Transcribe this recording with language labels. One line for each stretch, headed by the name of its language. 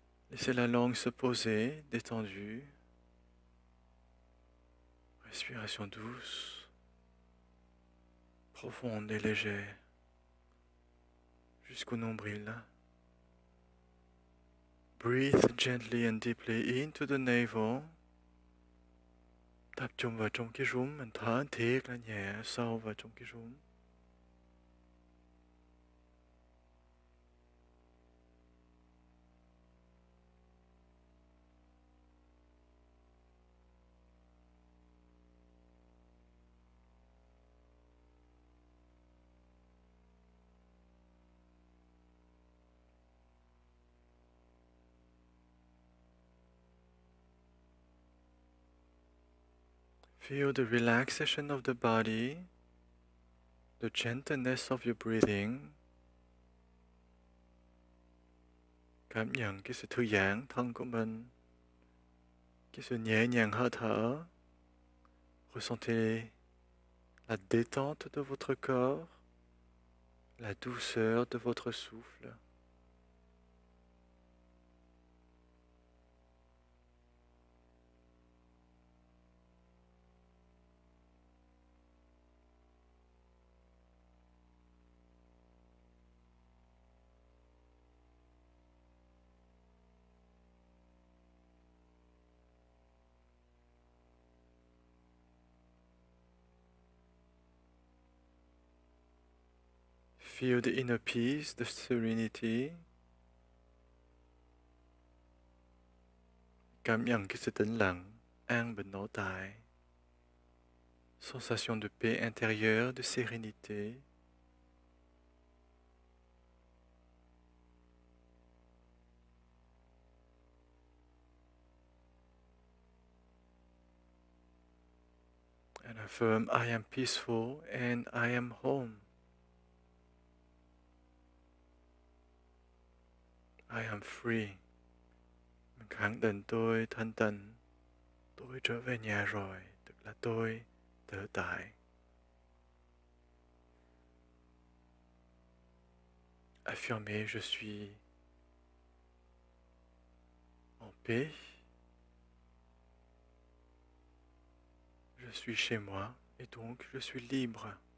French: Laissez la langue se poser, détendue. Respiration douce, profonde et légère, jusqu'au nombril.
English: Breathe gently and deeply into the navel.
Vietnamese: Tập trung vào trong cái rốn, mình thở thiệt là nhẹ sâu vào trong cái rốn.
English: Feel the relaxation of the body, the gentleness of your breathing.
Vietnamese: Cảm nhận cái sự thư giãn thân của mình, cái sự nhẹ nhàng hơi thở.
French: Ressentez la détente de votre corps, la douceur de votre souffle.
English: Feel the inner peace, the serenity.
Vietnamese: Cảm nhận cái sự tĩnh lặng, an bình nội tại.
French: Sensation de paix intérieure, de sérénité.
English: And affirm, I am peaceful and I am home. I am free.
Vietnamese: Mình khẳng định tôi thanh tịnh. Tôi trở về nhà rồi, tức là tôi tự tại.
French: Affirmez, je suis en paix. Je suis chez moi et donc je suis libre.